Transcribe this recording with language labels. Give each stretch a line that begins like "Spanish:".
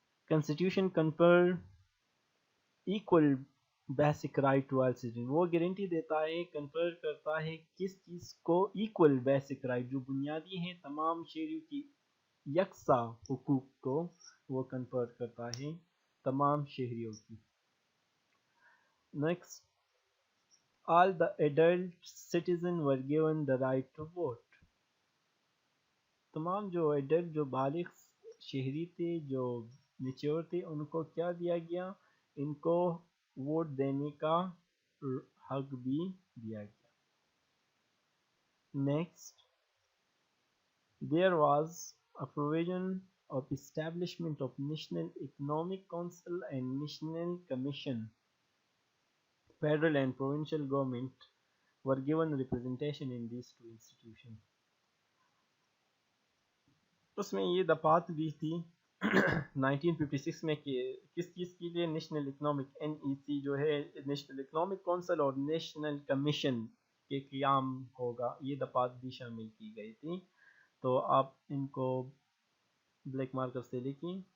English: Constitution confer equal basic right to all citizen.
Urdu: وہ guarantee دیتا ہے، کنفر کرتا ہے کس چیز کو؟ ایکول بیسک رائٹ، جو بنیادی ہیں تمام شہریوں کی یکساں حقوق کو وہ کنفر کرتا ہے تمام شہریوں کی.
English: Next, all the adult citizens were given the right to vote.
Urdu: تمام جو ایڈلٹ، جو بالغ شہری تھے، جو میچور تھے، ان کو کیا دیا گیا؟ ان کو ووٹ دینے کا حق بھی دیا گیا.
English: Next, there was a provision of establishment of National Economic Council and National Commission. Federal and provincial government were given representation in these two institutions.
Urdu: اس میں یہ دفعات بھی تھی 1956 میں کہ کس چیز کے لیے؟ نیشنل اکنامک، NEC جو ہے نیشنل اکنامک کونسل، اور نیشنل کمیشن کے قیام ہوگا. یہ دفعات بھی شامل کی گئی تھی. تو آپ ان کو بلیک مارکر سے لکھیں.